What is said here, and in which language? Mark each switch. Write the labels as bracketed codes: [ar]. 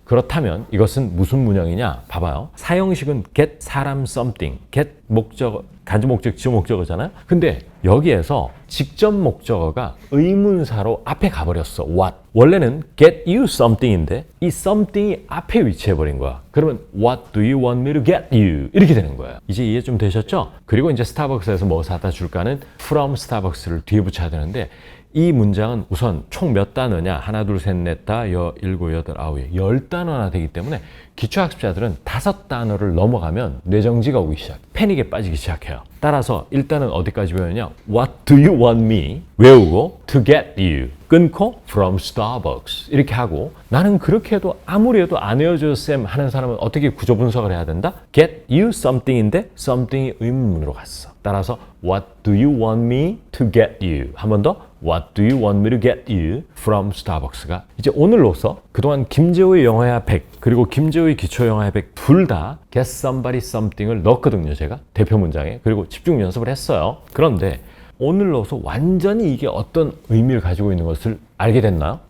[ko] 그렇다면 이것은 무슨 문형이냐? 봐봐요. 사형식은 get 사람 something, get 목적어, 간접 목적, 지어 목적어잖아요. 근데 여기에서 직접 목적어가 의문사로 앞에 가버렸어. What. 원래는 get you something인데 이 something이 앞에 위치해버린 거야. [en] 그러면 What do you want me to get you? [ko] 이렇게 되는 거예요. 이제 이해 좀 되셨죠? 그리고 이제 스타벅스에서 뭐 사다 줄까는 [en] from Starbucks [ko] 를 뒤에 붙여야 되는데 이 문장은 우선 총 몇 단어냐? 하나, 둘, 셋, 넷, 다, 일곱, 여덟, 아홉, 10단어나 되기 때문에 기초학습자들은 5단어를 넘어가면 뇌정지가 오기 시작, 패닉에 빠지기 시작해요. 따라서 일단은 어디까지 배우느냐? [en] What do you want me? [ko] 외우고 [en] to get you. [ko] 끊고 [en] from Starbucks. [ko] 이렇게 하고 나는 그렇게 해도 아무리 해도 안 외워져 쌤 하는 사람은 어떻게 구조 분석을 해야 된다? [en] Get you something [ko] 인데 something이 의문문으로 갔어. 따라서 [en] What do you want me to get you? [ko] 한 번 더 [en] What do you want me to get you from Starbucks [ko] 가 이제 오늘로서 그동안 김재호의 영어야 100 그리고 김재호의 기초 영어야 100 둘 다 [en] get somebody something [ko] 을 넣었거든요. 제가 대표 문장에. 그리고 집중 연습을 했어요. 그런데 오늘로서 완전히 이게 어떤 의미를 가지고 있는 것을 알게 됐나요?